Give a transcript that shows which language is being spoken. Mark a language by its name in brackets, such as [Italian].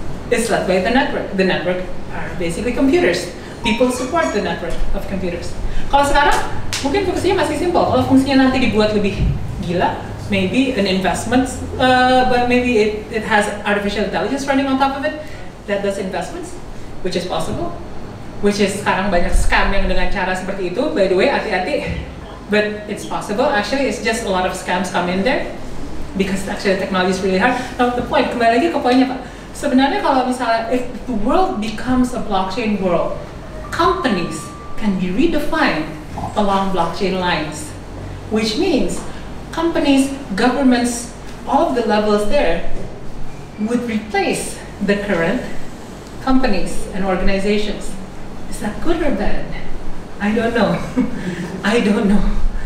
[English] It's led by the network. The network are basically computers. People support the network of computers. [Indonesian] Kalau sekarang, mungkin fungsinya masih simple. Kalau fungsinya nanti dibuat lebih gila, [English] maybe an investment, but maybe it has artificial intelligence running on top of it that does investments, which is possible. Which is [Indonesian] sekarang banyak scam yang dengan cara seperti itu. [English] By the way, [Indonesian] hati-hati. [English] But it's possible. Actually, it's just a lot of scams come in there because actually the technology is really hard. Now the point, [Indonesian] kembali lagi ke poinnya Pak. Sebenarnya kalau misalnya [English] if the world becomes a blockchain world, companies can be redefined along blockchain lines, which means companies, governments, all of the levels there would replace the current companies and organizations. Is that good or bad? I don't know. I don't know.